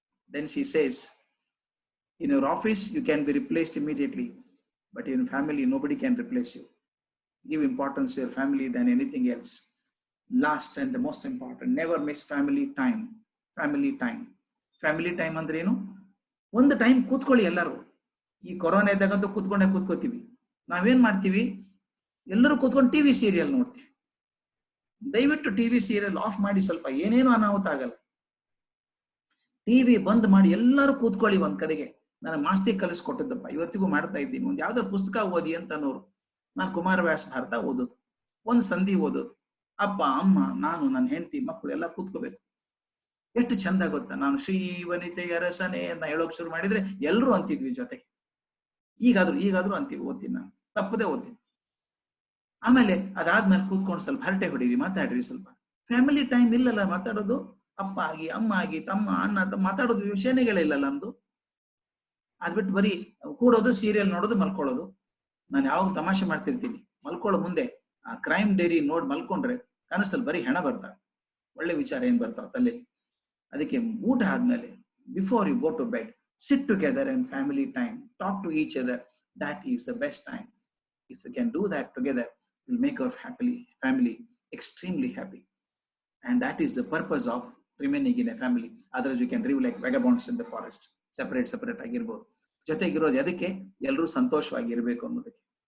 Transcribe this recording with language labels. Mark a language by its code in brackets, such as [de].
[en] Then she says, in your office, you can be replaced immediately, but in family, nobody can replace you. Give importance to your family than anything else. Last and the most important, never miss family time. Family time. [kn] Family time ಅಂದ್ರೆ ಏನು? ಒಂದು time ಕೂತ್ಕೊಳ್ಳಿ ಎಲ್ಲರೂ. ಈ corona ಇದ್ದಾಗಂತೂ ಕೂತ್ಕೋತೀವಿ. ನಾವೇನ್ ಮಾಡ್ತೀವಿ? ಎಲ್ಲರೂ ಕೂತ್ಕೊಂಡು ಟಿವಿ ಸೀರಿಯಲ್ ನೋಡ್ತೀವಿ. ದಯವಿಟ್ಟು ಟಿವಿ ಸೀರಿಯಲ್ ಆಫ್ ಮಾಡಿ, ಸ್ವಲ್ಪ ಏನೇನು ಅನಾಹುತ ಆಗಲ್ಲ. ಟಿವಿ ಬಂದ್ ಮಾಡಿ ಎಲ್ಲರೂ ಕೂತ್ಕೊಳ್ಳಿ ಒಂದ್ ಕಡೆಗೆ. ನನಗೆ ಮಾಸ್ತಿ ಕಲಿಸ್ಕೊಟ್ಟಿದ್ದಪ್ಪ, ಇವತ್ತಿಗೂ ಮಾಡ್ತಾ ಇದ್ದೀನಿ. ಒಂದು ಯಾವ್ದಾದ್ರು ಪುಸ್ತಕ ಓದಿ ಅಂತ ಅನ್ನೋರು. ನಾನು ಕುಮಾರವ್ಯಾಸ ಭಾರತ ಓದೋದು, ಒಂದು ಸಂಧಿ ಓದೋದು. ಅಪ್ಪ ಅಮ್ಮ ನಾನು ನನ್ನ ಹೆಂಡತಿ ಮಕ್ಕಳು ಎಲ್ಲ ಕೂತ್ಕೋಬೇಕು. ಎಷ್ಟು ಚಂದ ಗೊತ್ತಾ? ನಾನು ಶ್ರೀ ವನಿತೆ ಅರಸನೆ ಅಂತ ಹೇಳೋಕ್ ಶುರು ಮಾಡಿದ್ರೆ ಎಲ್ಲರೂ ಅಂತಿದ್ವಿ ಜೊತೆಗೆ. ಈಗಾದ್ರೂ ಅಂತೀವಿ, ಓದ್ತೀನಿ ನಾನು, ತಪ್ಪದೆ ಓದ್ತೀನಿ. ಆಮೇಲೆ ಅದಾದ್ಮೇಲೆ ಕೂತ್ಕೊಂಡು ಸ್ವಲ್ಪ ಹರಟೆ ಹೊಡೀರಿ, ಮಾತಾಡ್ರಿ ಸ್ವಲ್ಪ. ಫ್ಯಾಮಿಲಿ ಟೈಮ್ ಇಲ್ಲಲ್ಲ ಮಾತಾಡೋದು. ಅಪ್ಪ ಆಗಿ ಅಮ್ಮ ಆಗಿ ತಮ್ಮ ಅಣ್ಣ ಮಾತಾಡೋದು ವಿಷಯನೇ ಇಲ್ಲಲ್ಲ ನಮ್ದು. ಅದ್ಬಿಟ್ಟು ಬರೀ ಕೂಡೋದು, ಸೀರಿಯಲ್ ನೋಡೋದು, ಮಲ್ಕೊಳ್ಳೋದು. ನಾನು ಯಾವಾಗ ತಮಾಷೆ ಮಾಡ್ತಿರ್ತೀನಿ, ಮಲ್ಕೊಳ್ಳೋ ಮುಂದೆ ಆ ಕ್ರೈಮ್ ಡೈರಿ ನೋಡಿ ಮಲ್ಕೊಂಡ್ರೆ ಕನಸಲ್ಲಿ ಬರೀ ಹೆಣ ಬರ್ತಾವೆ, ಒಳ್ಳೆ ವಿಚಾರ ಏನ್ ಬರ್ತಾವ ತಲೆ. ಅದಕ್ಕೆ ಊಟ ಆದ್ಮೇಲೆ, [en] Before you go to bed, sit together and family time, talk to each other. That is the best time. If you can do that together, it will make our family extremely happy. And that is the purpose of remaining in a family. Otherwise you can live like vagabonds in the forest, separate ಆಗಿರ್ಬೋದು. [kn] ಜೊತೆಗಿರೋದು ಅದಕ್ಕೆ ಎಲ್ಲರೂ ಸಂತೋಷವಾಗಿರ್ಬೇಕು ಅನ್ನೋದಕ್ಕೆ.